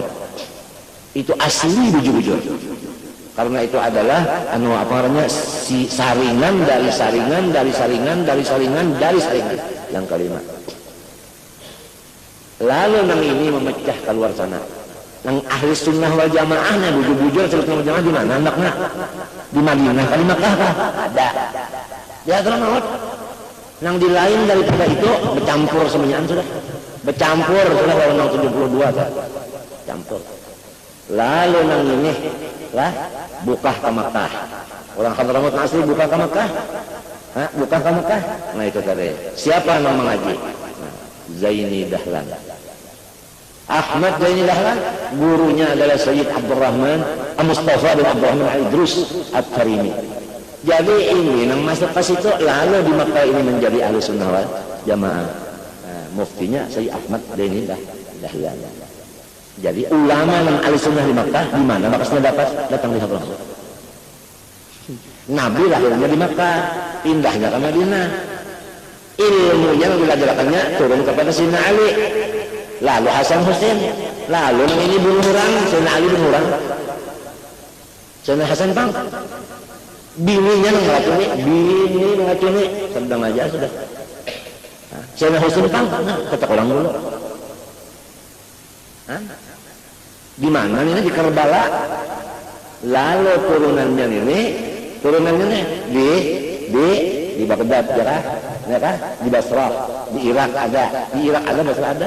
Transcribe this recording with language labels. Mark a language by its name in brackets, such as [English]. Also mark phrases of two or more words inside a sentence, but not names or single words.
[Indonesian] Itu asli bujur-bujur. Karena itu adalah saringan dari saringan dari saringan dari saringan dari saringan yang kelima. Lalu nang ini memecah keluar sana. Nang Ahlussunnah wal Jamaah na bujur-bujur Ahlussunnah wal Jamaah di mana anaknya? Di Madinah kali Makkah kah? Ada. Di Hadramaut. Nang di lain daripada itu bercampur semuanya sudah. Bercampur sudah kalau 72 kan. Campur. Lalu nang ini lah buka ke Makkah. Orang Hadramaut asli buka ke Makkah. Hah? Buka ke Makkah. Nah itu tadi. Siapa yang mengaji? Nah, Zaini Dahlan. Ahmad Zaini Dahlan, gurunya adalah Sayyid Abdurrahman Mustafa bin Abdurrahman Idrus At-Tarimi. Jadi ini yang masuk ke situ lalu di Makkah ini menjadi Ahlussunnah wal Jamaah. Nah, muftinya Sayyid Ahmad Zaini Dahlan. Jadi ulama yang Ahlussunnah di Makkah di mana bakasnya datang di Hadramaut. Nabi lahirnya di Makkah, pindahnya ke Madinah. Ilmunya yang belajarkannya turun kepada Sayyidina Ali. Lalu Hasan Husain, lalu yang ini bunuh orang, Sayyidina Ali bunuh orang. Sayyidina Hasan Pang. Bininya mengacuni, sedang aja sudah. Sayyidina Husain Pang, kata orang dulu. Di mana ini di Karbala, lalu turunannya di Baghdad ya kan, di Basrah, di Irak ada, Basrah ada.